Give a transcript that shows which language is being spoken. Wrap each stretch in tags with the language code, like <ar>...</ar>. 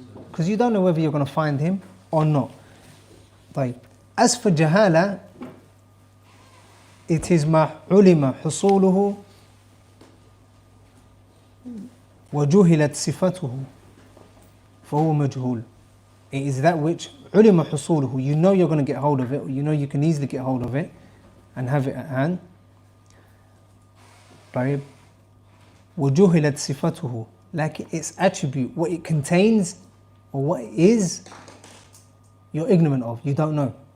<en>Because you don't know whether you're going to find him or not.</en> <ar>طيب.</ar> <en>As for jahala, it is</en> <ar>ما علم حصوله وجهلت صفته فهو مجهول.</ar> <en>It is that which</en> <ar>علم حصوله,</ar> <en>you know you're going to get hold of it, or you know you can easily get hold of it and have it at hand.</en> <ar>طيب. وجهلت صفته,</ar> <en>like its attribute, what it contains or what it is, you're ignorant of, you don't know.</en>